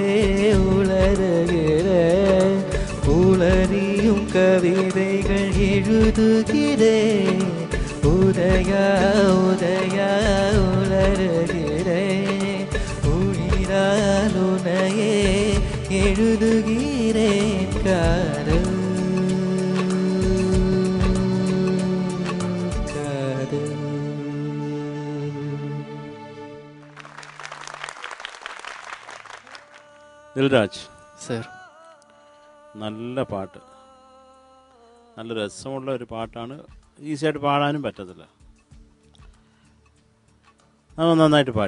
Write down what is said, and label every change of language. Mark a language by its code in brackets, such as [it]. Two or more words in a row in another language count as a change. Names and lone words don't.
[ta] உளறுகிறே உளறியும் கவிதைகள் எழுதுகிறே உதயா உதயா உளறுகிறே உயிரால் உனையே எழுதுகிறேன் காதல் காதல். [ml] ദിൽരാജ് സർ നല്ല പാട്ട്, നല്ല രസമുള്ള ഒരു പാട്ടാണ്. ഈസിയായിട്ട് പാടാനും പറ്റത്തില്ല. അത് നന്നായിട്ട് പാടി.